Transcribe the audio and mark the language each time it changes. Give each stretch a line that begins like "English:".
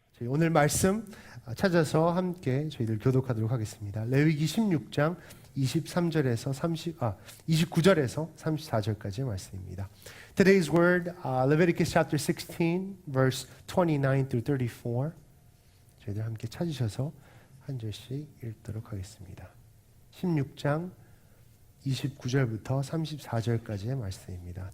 Korean: 오늘 말씀 찾아서 함께 저희들 교독하도록 하겠습니다. 레위기 16장 29절에서 34절까지의 말씀입니다.
English: Today's word, Leviticus chapter 16, verse 29 through 34.
Korean: 저희들 함께 찾으셔서 한 절씩 읽도록 하겠습니다. 16장 29절부터 34절까지의 말씀입니다.